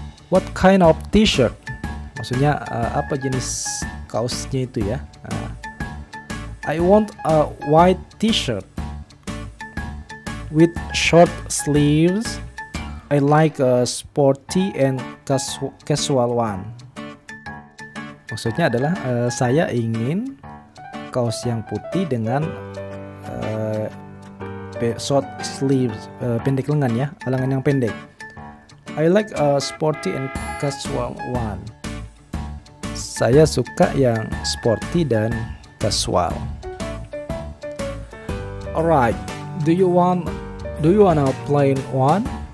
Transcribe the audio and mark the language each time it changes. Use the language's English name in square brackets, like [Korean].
[English] What kind of t-shirt? [Indonesian] Maksudnya apa jenis kaosnya itu ya? [English] I want a white t-shirt with short sleeves. I like a sporty and casual one. [Indonesian] Maksudnya adalah saya ingin kaos yang putih dengan [English] short sleeves, [Indonesian] pendek lengan ya, lengan yang pendek. [English] I like a sporty and casual one. [Indonesian] Saya suka yang sporty dan casual. [English] Alright, do you want a plain one?